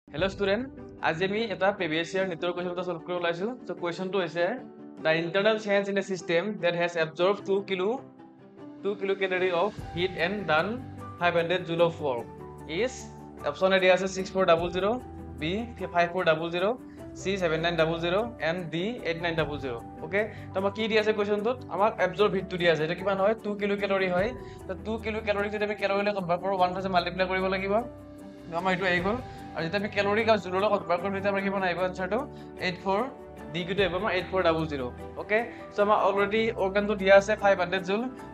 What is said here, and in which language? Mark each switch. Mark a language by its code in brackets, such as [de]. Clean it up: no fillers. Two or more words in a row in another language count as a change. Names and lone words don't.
[en] Hello student, [as] আজি আমি এটা [en] previous year [as] নিটৰ question এটা solve কৰিব ওলাইছো। [en] So question [as] টো হৈছে [en] the internal change in a system that has absorbed 2 kilocalorie of heat and done 500 joule of work is option A আছে 6400, B 5400, C 7900 and D 8900. [as] Okay, তো আমাক কি দি আছে question টোত আমাক [en] absorb heat [as] টো দি আছে। এটা কিমান হয় 2 কিলোক্যালৰি হয়। তো 2 কিলোক্যালৰি যদি আমি ক্যালৰিলৈ কনভাৰ্ট কৰো 1000 মাল্টিপ্লাই কৰিব লাগিব। আমাৰ এইটো আহি গ'ল আৰু যেতিয়া আমি ক্যালৰি আৰু জুললৈ কনভাৰ্ট কৰিম তেতিয়া আমাৰ কিমান আহিব আনসাৰটো 84 ডি কিটো আহিব আমাৰ 8400 [en] okay so [as] আমাৰ অলৰেডি অৰ্গানটো দিয়া আছে 500 জুল সো